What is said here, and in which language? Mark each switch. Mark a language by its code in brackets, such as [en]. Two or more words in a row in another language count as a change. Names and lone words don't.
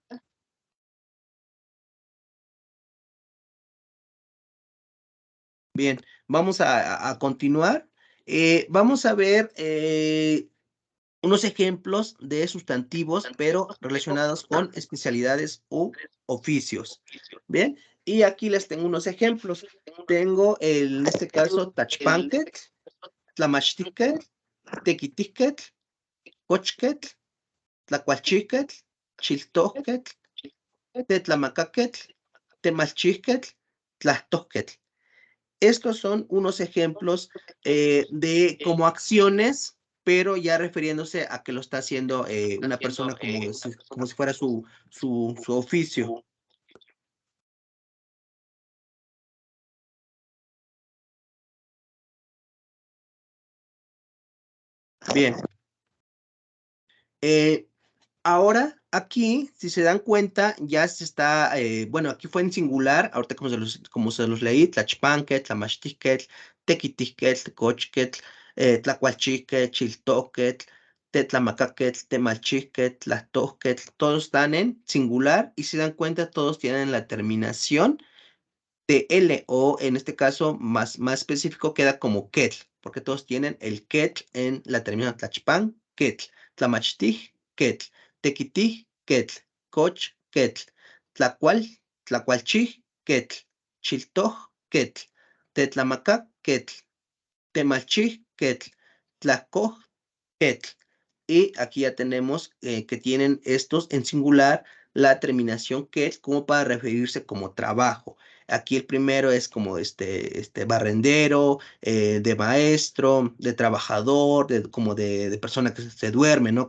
[es] Bien, vamos a continuar. Vamos a ver unos ejemplos de sustantivos, pero relacionados con especialidades u oficios. Bien, y aquí les tengo unos ejemplos. Tengo en este caso [nah] tachpanquet, tlamachtiquet, tequitiquet, cochquet, tlacualchiquet, chiltoquet, tetlamacaquet, temalchiquet, tlastosquet. [es] Estos son unos ejemplos de como acciones, pero ya refiriéndose a que lo está haciendo una persona como si fuera su oficio. Bien. Ahora, aquí, si se dan cuenta, ya se está, bueno, aquí fue en singular, ahorita como se los leí, [nah] tlachpanquet, tlamachtiquet, tequitiquet, cochquet, tlacualchiquet, chiltoquet, tetlamacaquetl, temalchijquetl, tlahtojquetl, [es] todos están en singular y si dan cuenta todos tienen la terminación de L o en este caso más específico queda como ketl, porque todos tienen el ketl en la terminación [nah] tlachpan, ketl, tlamachtij, ketl, tequitij, ketl, coch, ketl, tlacual, tlacualchij, ketl, chiltoj, ketl, tetlamacac, ketl, temalchij, ketl, tlacoj, ketl. [es] Y aquí ya tenemos que tienen estos en singular la terminación ketl como para referirse como trabajo. Aquí el primero es como barrendero, de maestro, de trabajador, como de persona que se duerme, ¿no?